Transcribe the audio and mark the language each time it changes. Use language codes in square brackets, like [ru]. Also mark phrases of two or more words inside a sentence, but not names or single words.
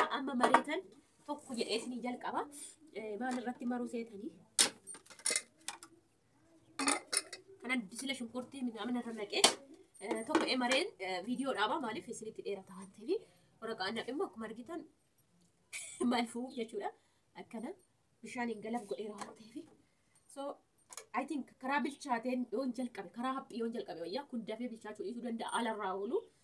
[om] Amma mareetan tokko jedhee isinii jalqaba. Maal irratti maruu seetanii kanan sila shunkurtii midhaan irra naqee tokko mareen viidiyoo dhaaba maaliif isinitti dheerata waan ta'eef waraqaa naqee immoo akkuma argitan maal fuuf jechuudha. Akkana bishaaniin galab godheera waan ta'eef. [en] So I think [om] karaa bilchaateen yoon jalqabe karaa haphii yoon jalqabe wayyaa kun dafee bilchaachuu dhiisuu danda'a alarraa oolu.